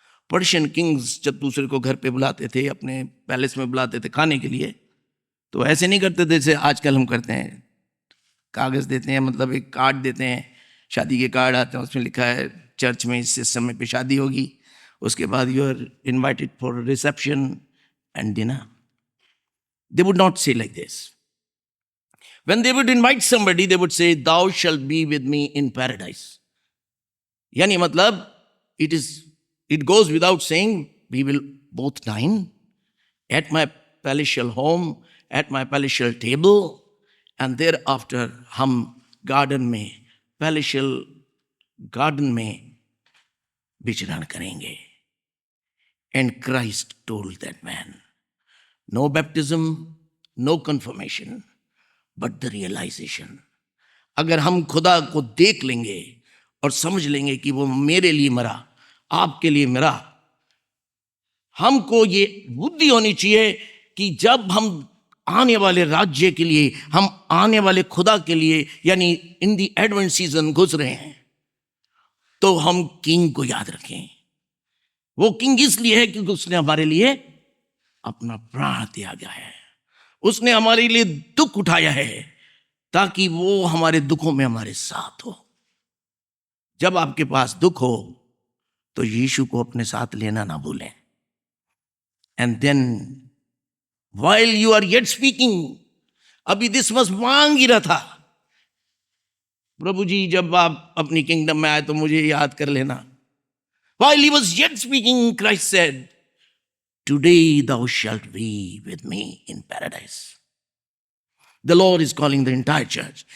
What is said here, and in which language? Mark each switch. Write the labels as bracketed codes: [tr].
[hi] Persian Kings जब दूसरे को घर पे बुलाते थे, अपने पैलेस में बुलाते थे खाने के लिए, तो ऐसे नहीं करते थे जैसे आजकल हम करते हैं. कागज देते हैं, मतलब एक कार्ड देते हैं, शादी के कार्ड आते हैं, उसमें लिखा है चर्च में इस समय पे शादी होगी, उसके बाद [en] You are invited for reception and dinner. They would not say like this. When they would invite somebody, they would say, thou shalt be with me in paradise. [hi] यानी मतलब [en] it goes without saying, we will both dine at my palatial home, at my palatial table, and thereafter [hi] हम garden में, [en] palatial garden [hi] में विचरण करेंगे. [en] And Christ told that man, no baptism, no confirmation, but the realization. [hi] अगर हम खुदा को देख लेंगे और समझ लेंगे कि वो मेरे लिए मरा, आपके लिए मरा, हमको ये बुद्धि होनी चाहिए कि जब हम आने वाले राज्य के लिए, हम आने वाले खुदा के लिए, यानी [en] in the Advent season [hi] घुस रहे हैं, तो हम किंग को याद रखें. वो किंग इसलिए है क्योंकि उसने हमारे लिए अपना प्राण त्यागा है. उसने हमारे लिए दुख उठाया है ताकि वो हमारे दुखों में हमारे साथ हो. जब आपके पास दुख हो तो यीशु को अपने साथ लेना ना भूलें. [en] and then while you are yet speaking, [hi] अभी दिसमस मांग ही रहा था, प्रभु जी जब आप अपनी किंगडम में आए तो मुझे याद कर लेना. [en] While he was yet speaking, Christ said, today thou shalt be with me in paradise. The Lord is calling the entire church.